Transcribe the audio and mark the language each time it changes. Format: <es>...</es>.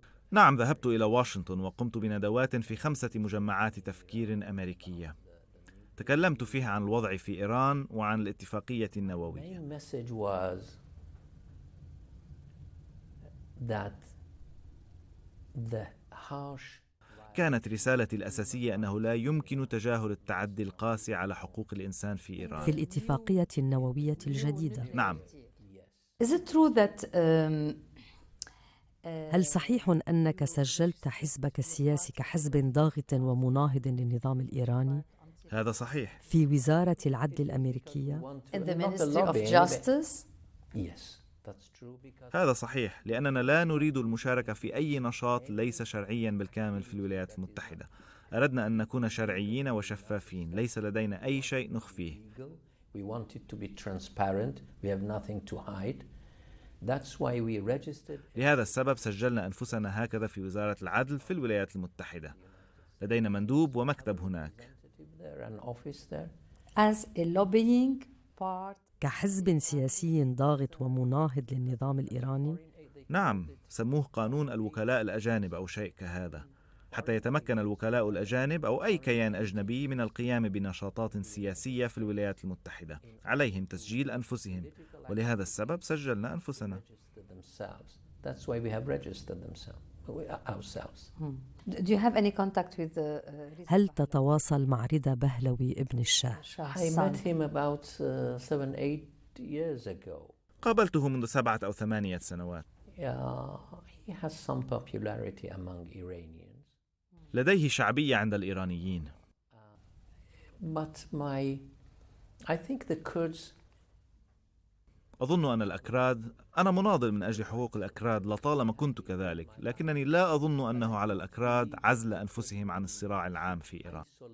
<ar>نعم ذهبت إلى واشنطن وقمت بندوات في 5 مجمعات تفكير أمريكية. تكلمت فيها عن الوضع في إيران وعن الاتفاقية النووية.</ar> <en>The main message was that the harsh.</en> <ar>كانت رسالتي الأساسية أنه لا يمكن تجاهل التعدي القاسي على حقوق الإنسان في إيران. في الاتفاقية النووية الجديدة. نعم.</ar> <en>Is it true that</en> <ar>هل صحيح أنك سجلت حزبك السياسي كحزب ضاغط ومناهض للنظام الإيراني؟ هذا صحيح. في وزارة العدل الأمريكية؟</ar> <en>in the Ministry of Justice? Yes, that's true.</en> <ar>هذا صحيح، لأننا لا نريد المشاركة في أي نشاط ليس شرعيا بالكامل في الولايات المتحدة. أردنا أن نكون شرعيين وشفافين، ليس لدينا أي شيء نخفيه.</ar> <en>We want it to be transparent. We have nothing to hide. That's why we registered.</en> <ar>لهذا السبب سجلنا أنفسنا هكذا في وزارة العدل في الولايات المتحدة. لدينا مندوب ومكتب هناك.</ar> <en>As a lobbying part.</en> <ar>كحزب سياسي ضاغط ومناهض للنظام الإيراني؟ نعم، سموه قانون الوكلاء الأجانب أو شيء كهذا، حتى يتمكن الوكلاء الأجانب أو أي كيان أجنبي من القيام بنشاطات سياسية في الولايات المتحدة. عليهم تسجيل أنفسهم، ولهذا السبب سجلنا أنفسنا.</ar> <en>That's why we have registered ourselves. Do you have any contact with</en> <ar>هل تتواصل مع رضا بهلوي ابن الشاه؟</ar> <en>I met him about 7-8 years ago.</en> <ar>قابلته منذ 7 أو 8 سنوات.</ar> <en>He has some popularity among Iranians.</en> <ar>لديه شعبية عند الإيرانيين.</ar> <en>But I think the Kurds.</en> <ar>أظن أن الأكراد، أنا مناضل من أجل حقوق الأكراد لطالما كنت كذلك، لكنني لا أظن أنه على الأكراد عزل أنفسهم عن الصراع العام في إيران.</ar>